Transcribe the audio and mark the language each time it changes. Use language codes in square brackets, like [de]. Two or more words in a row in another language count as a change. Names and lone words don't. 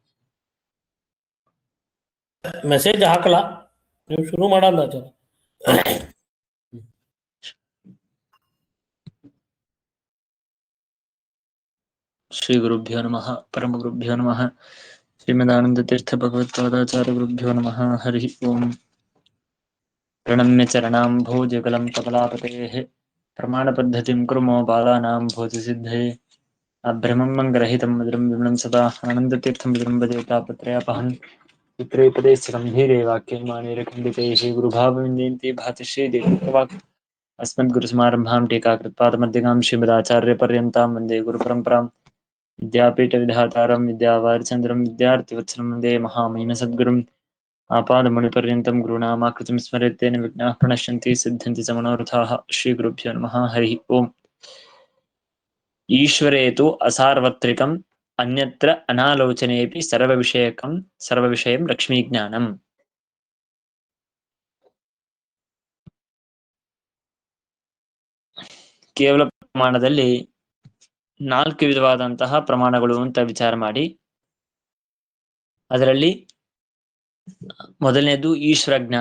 [kn] ಮೆಸೇಜ್ ಹಾಕಲ್ಲ, ನೀವು ಶುರು ಮಾಡಲ್ಲ ಜನ. [sa] ಶ್ರೀ ಗುರುಭ್ಯೋ ನಮಃ ಪರಮ ಗುರುಭ್ಯೋ ನಮಃ ಶ್ರೀಮದಾನಂದ ತೀರ್ಥ ಭಗವತ್ಪಾದಾಚಾರ್ಯ ಗುರುಭ್ಯೋ ನಮಃ ಹರಿ ಓಂ. ಪ್ರಣಮ್ಯ ಚರಣಾಂಭೋಜಗಲಂ ಕಮಲಾಪತೇಃ ಪ್ರಮಾಣ ಪದ್ಧತಿಂ ಕುರ್ಮೋ ಬಾಲಾನಾಂ ಭೋಜಸಿದ್ಧಯೇ ಅಭ್ರಮಂ ಮಂಗರಹಿತಂ ಮಧುರಂ ವಿಮಲಂ ಸದಾ ಆನಂದತೀರ್ಥಂ ವಿಜೃಂಭಜೇತಾಪತ್ರಯಾಪಹಂ ಚಿತ್ರೈಪದೇಶ ಗಂಭೀರೆ ವಾಕ್ಯೈ ಮಾನೇರಖಂಡಿತೈ ಶ್ರೀ ಗುರುಭಾವವಿಂದಯಂತಿ ಭಾತಿ ಶ್ರೀ ದೇವವಾಕ್ अस्मद्गुरुसमारम्भां टीकाकृत्पादमध्यगां श्रीमदाचार्यपर्यन्तां वन्दे गुरुपरम्परां विद्यापीठविधातारं विद्यावारिचन्द्रं विद्यार्थिवत्सलं वन्दे महामहिमसद्गुरुं आपादमणिपर्यन्तं गुरूणामाकृतिं स्मरेत् तेन विघ्नाः प्रणश्यन्ति सिद्ध्यन्ति च मनोरथाः। श्रीगुरुभ्यो नमः हरिः ओम्। ईश्वरे तु असार्वत्रिकम् अन्यत्र अनालोचनेऽपि सर्वविषयं लक्ष्मीज्ञानम्। [kn] ಕೇವಲ ಪ್ರಮಾಣದಲ್ಲಿ 4 ವಿಧವಾದಂತಹ ಪ್ರಮಾಣಗಳು ಅಂತ ವಿಚಾರ ಮಾಡಿ, ಅದರಲ್ಲಿ ಮೊದಲನೇದು ಈಶ್ವರ ಜ್ಞಾನ.